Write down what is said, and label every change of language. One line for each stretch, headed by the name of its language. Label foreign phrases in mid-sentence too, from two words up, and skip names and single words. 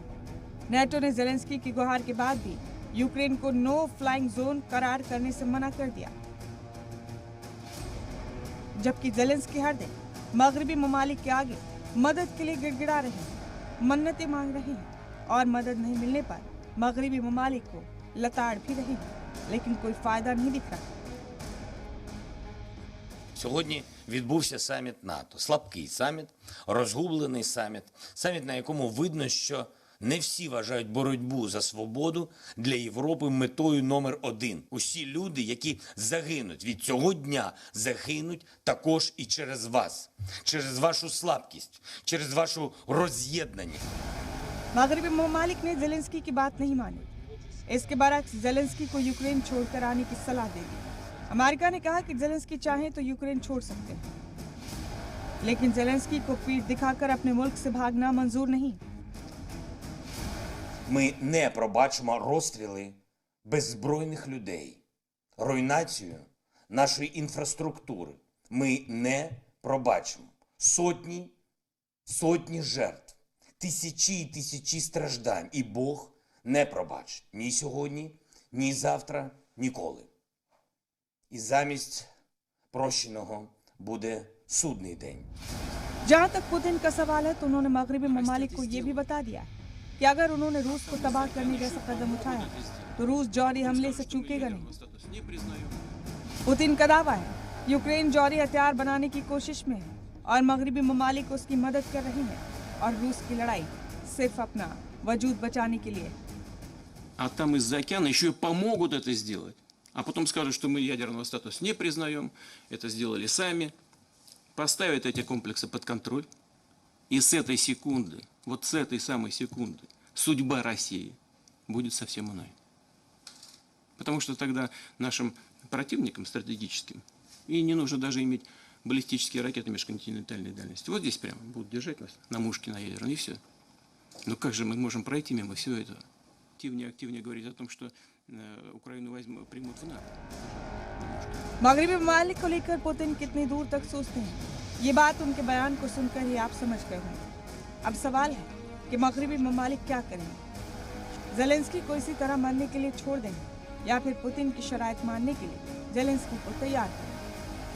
Hindi: नाटो ने जेलेंस्की की गुहार के बाद भी यूक्रेन को
English: no flying zone
Hindi: करार करने से मना कर दिया, जबकि जेलेंस्की हर दिन मगरबी ममालिक के आगे मदद के लिए गिड़गिड़ा रहे हैं, मन्नतें मांग रहे हैं और मदद नहीं मिलने पर मगरबी ममालिक को लताड़ भी रहे हैं, लेकिन कोई फायदा नहीं दिख रहा।
Ukrainian: Сьогодні відбувся саміт НАТО. Слабкий саміт, розгублений саміт. Саміт, на якому видно, що не всі вважають боротьбу за свободу для Європи метою номер один. Усі люди, які загинуть від цього дня, загинуть також і через вас. Через вашу слабкість, через вашу роз'єднаність.
Hindi: मगरबी ममालिक ने जेलेंस्की की बात नहीं मानी। इसके बरक्स जेलेंस्की को यूक्रेन छोड़कर आने की सलाह दे दी। अमेरिका ने कहा कि जेलेंस्की चाहें तो यूक्रेन छोड़ सकते हैं, लेकिन जेलेंस्की को पीठ दिखाकर अपने मुल्क से भागना मंजूर नहीं।
Ukrainian: Ми не пробачимо розстріли беззбройних людей, руйнацію нашої інфраструктури. Ми не пробачимо сотні жертв, тисячі і тисячі страждань. І Бог не пробачить ні сьогодні, ні завтра, ніколи. І замість прощеного буде судний день.
Hindi: जहां तक पुतिन का सवाल है तो उन्होंने मगरबी ममालिक को ये भी बता दिया कि अगर उन्होंने रूस को तबाह करने जैसा कदम उठाया तो रूस जौहरी हमले से चूकेगा नहीं। पुतिन का दावा है यूक्रेन जौहरी हथियार बनाने की कोशिश में है और मगरबी ममालिक उसकी मदद कर रही हैं और रूस की लड़ाई सिर्फ अपना वजूद बचाने के लिए।
Russian: А там из-за океана еще и помогут это сделать. А потом скажут, что мы ядерного статуса не признаем, это сделали сами. Поставят эти комплексы под контроль. И с этой секунды, вот с этой самой секунды, судьба России будет совсем иной. Потому что тогда нашим противникам стратегическим и не нужно даже иметь баллистические ракеты межконтинентальной дальности. Вот здесь прямо будут держать нас на мушке, на ядерной, и все. Но как же мы можем пройти мимо всего этого? Активнее говорить о том, что Украину примут в НАТО.
Hindi: मगरबी ममालिक को लेकर पुतिन कितनी दूर तक सोचते हैं, ये बात उनके बयान को सुनकर ही आप समझ गए होंगे। अब सवाल है कि मगरबी ममालिक क्या करेंगे। जेलेंस्की को इसी तरह मरने के लिए छोड़ देंगे या फिर पुतिन की शराइत मानने के लिए जेलेंस्की को तैयार करेंगे।